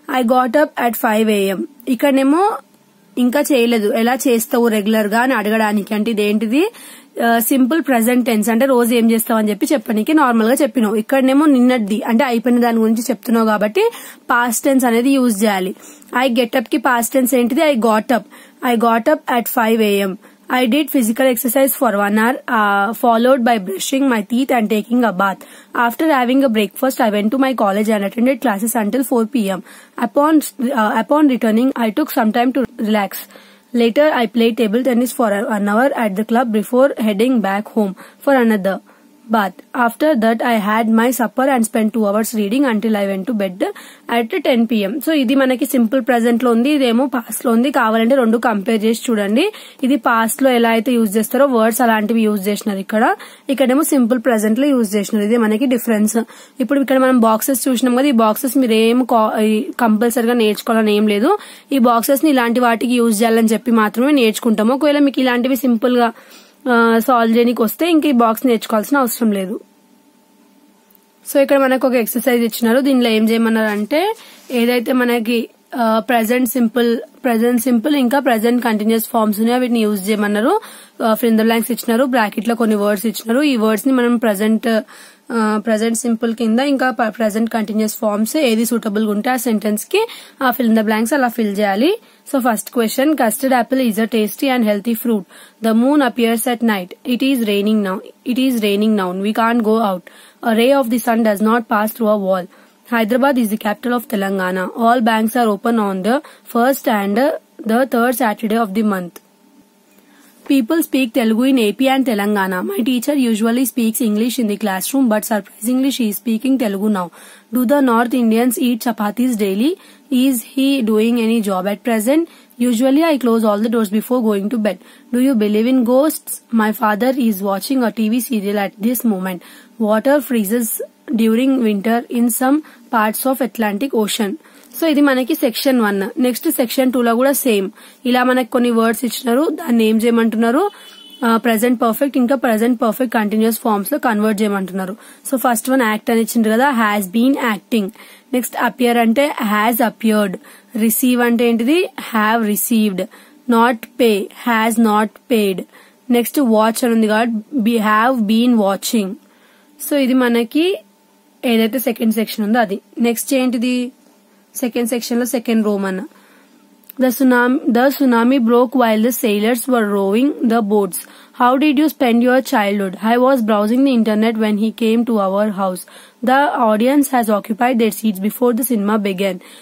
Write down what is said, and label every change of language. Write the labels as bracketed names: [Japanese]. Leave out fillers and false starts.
[Telugu] I got up at 5 a.m. ఇక్కడనేమో ఇంకా చేయలేదు, ఎలా చేస్తావు రెగ్యులర్ గా అని అడగడానికి. అంటే ఇదేంటిది? సింపుల్ ప్రెసెంట్ టెన్స్ అంటే రోజు ఏం చేస్తావు అని చెప్పి చెప్పడానికి నార్మల్ గా చెప్పినావు. ఇక్కడనేమో నిన్నటిది అంటే అయిపోయిన దాని గురించి చెప్తున్నావు కాబట్టి పాస్ట్ టెన్స్ అనేది యూజ్ చేయాలి. [English] I get up కి past tense ఏంటిది? I got up. I got up at 5 a.m. I did physical exercise for 1 hour, followed by brushing my teeth and taking a bath. After having a breakfast, I went to my college and attended classes until 4 p.m. Upon returning, I took some time to relax. Later, I played table tennis for 1 hour at the club before heading back home for another. bath. After that I had my supper and spent 2 hours reading until I went to bed at 10 PM. [Telugu] So ఇది మనకి simple present లో ఉంది, ఇదేమో past లో ఉంది. కావాలంటే రెండు compare చేసి చూడండి. ఇది పాస్ట్ లో ఎలా అయితే యూజ్ చేస్తారో వర్డ్స్ అలాంటివి యూజ్ చేసినారు, ఇక్కడేమో సింపుల్ ప్రెజెంట్ లో యూజ్ చేసినారు. ఇది మనకి డిఫరెన్స్. ఇప్పుడు ఇక్కడ మనం బాక్సెస్ చూసినాం కదా, ఈ బాక్సెస్ మీరు ఏం కంపల్సరిగా నేర్చుకోవాలని ఏం లేదు. ఈ బాక్సెస్ ని ఇలాంటి వాటికి యూజ్ చేయాలని చెప్పి మాత్రమే నేర్చుకుంటాము. ఒకవేళ మీకు ఇలాంటివి సింపుల్ గా సాల్వ్ చేయడానికి వస్తే ఇంక ఈ బాక్స్ నేర్చుకోవాల్సిన అవసరం లేదు. సో ఇక్కడ మనకు ఒక ఎక్సర్సైజ్ ఇచ్చినారు. దీనిలో ఏం చేయమన్నారు అంటే, ఏదైతే మనకి ప్రెజెంట్ సింపుల్ ఇంకా ప్రెజెంట్ కంటిన్యూస్ ఫార్మ్స్ ఉన్నాయో వీటిని యూజ్ చేయమన్నారు. ఫిల్ ఇన్ ద బ్లాంక్స్ ఇచ్చినారు, బ్రాకెట్ లో కొన్ని వర్డ్స్ ఇచ్చినారు. ఈ వర్డ్స్ ని మనం ప్రెజెంట్ సింపుల్ కింద ఇంకా ప్రెజెంట్ కంటిన్యూస్ ఫార్మ్స్ ఏది సూటబుల్ గా ఉంటే ఆ సెంటెన్స్ కి ఆ ఫిల్ ఇన్ ద బ్లాంక్స్ అలా ఫిల్ చేయాలి. [English] So first question, custard apple is a tasty and healthy fruit. The moon appears at night. It is raining now. We can't go out. A ray of the sun does not pass through a wall. Hyderabad is the capital of Telangana. All banks are open on the first and the third Saturday of the month. People speak Telugu in AP and Telangana. My teacher usually speaks English in the classroom, but surprisingly she is speaking Telugu now. Do the North Indians eat chapatis daily? Is he doing any job at present? Usually I close all the doors before going to bed. Do you believe in ghosts? My father is watching a TV serial at this moment. Water freezes during winter in some parts of Atlantic Ocean. [Telugu] So ఇది మనకి section 1. Next section 2 లో కూడా same ఇలా మనకి కొన్ని words ఇచ్చినారు, దాన్ని ఏం చేయమంటున్నారు, ప్రెజెంట్ పర్ఫెక్ట్ ఇంకా ప్రెజెంట్ పర్ఫెక్ట్ కంటిన్యూస్ ఫార్మ్స్ లో కన్వర్ట్ చేయమంటున్నారు. సో ఫస్ట్ వన్ యాక్ట్ అని ఇచ్చిండ్రు కదా, has been acting. Next appear అంటే హ్యాస్ అపియర్డ్. రిసీవ్ అంటే ఏంటిది, have received. Not pay, has not paid. Next watch అని ఉంది కాబట్టి హ్యావ్ బీన్ వాచింగ్. సో ఇది మనకి ఏదైతే సెకండ్ సెక్షన్ ఉందో అది. నెక్స్ట్ ఏంటిది, సెకండ్ సెక్షన్ లో second Roman. [English] The tsunami broke while the sailors were rowing the boats. How did you spend your childhood? I was browsing the internet when he came to our house. The audience has occupied their seats before the cinema began.